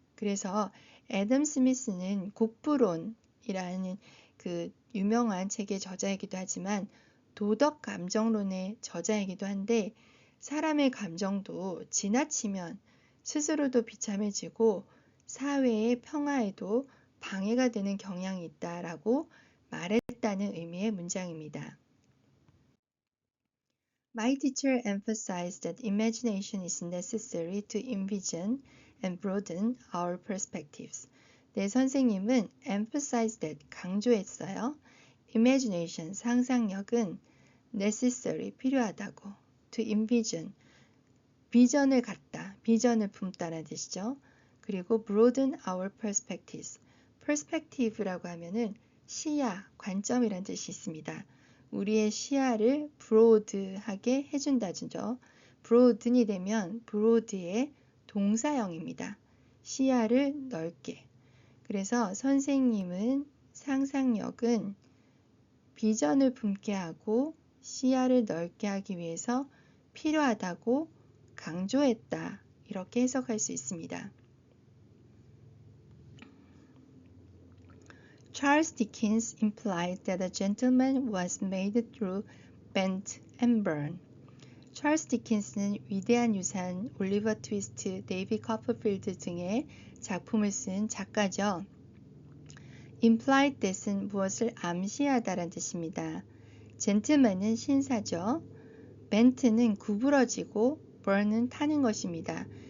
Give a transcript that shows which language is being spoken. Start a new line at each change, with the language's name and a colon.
Korean: 그래서 애덤 스미스는 국부론이라는 그 유명한 책의 저자이기도 하지만 도덕 감정론의 저자이기도 한데 사람의 감정도 지나치면 스스로도 비참해지고 사회의 평화에도 방해가 되는 경향이 있다라고 말했다는 의미의 문장입니다.
English: My teacher emphasized that imagination is necessary to envision and broaden our perspectives.
Korean: 내 선생님은 emphasize that 강조했어요. imagination 상상력은 necessary 필요하다고 to envision 비전을 갖다, 비전을 품다라는 뜻이죠. 그리고
English: broaden our perspectives.
Korean: perspective라고 하면은 시야, 관점이라는 뜻이 있습니다. 우리의 시야를 broad하게 해준다죠. broaden이 되면 broad의 동사형입니다. 시야를 넓게. 그래서 선생님은 상상력은 비전을 품게 하고 시야를 넓게 하기 위해서 필요하다고 강조했다. 이렇게 해석할 수 있습니다.
English: Charles Dickens implied that a gentleman was made through bend and burn.
Korean: 찰스 디킨스는 위대한 유산, 올리버 트위스트, 데이비 커퍼필드 등의 작품을 쓴 작가죠. implied that은 무엇을 암시하다라는 뜻입니다. gentleman은 신사죠. bent는 구부러지고 burn은 타는 것입니다.